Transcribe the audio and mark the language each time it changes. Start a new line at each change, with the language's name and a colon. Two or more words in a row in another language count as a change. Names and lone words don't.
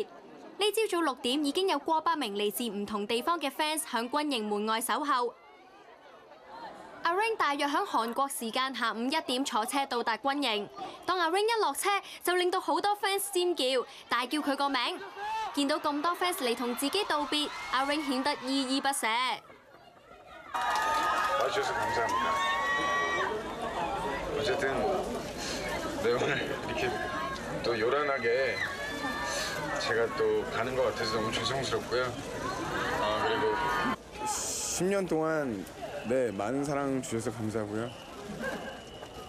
Cantonese: 呢朝早6點已經有過百名嚟自唔同地方嘅 fans 響軍營門外守候。阿 Ring 大約響韓國時間下午1點坐車到達軍營。當阿 Ring 一落車，就令到好多 fans 尖叫，大叫佢個名。見到咁多 fans 嚟同自己道別，阿 Ring 顯得依依不捨。
Korean: 와주셔서 감사합니다. 어쨌든 네, 오늘 이렇게 또 요란하게 제가 또 가는 것 같아서 너무 죄송스럽고요. 그리고 10년 동안 네 많은 사랑 주셔서 감사하고요.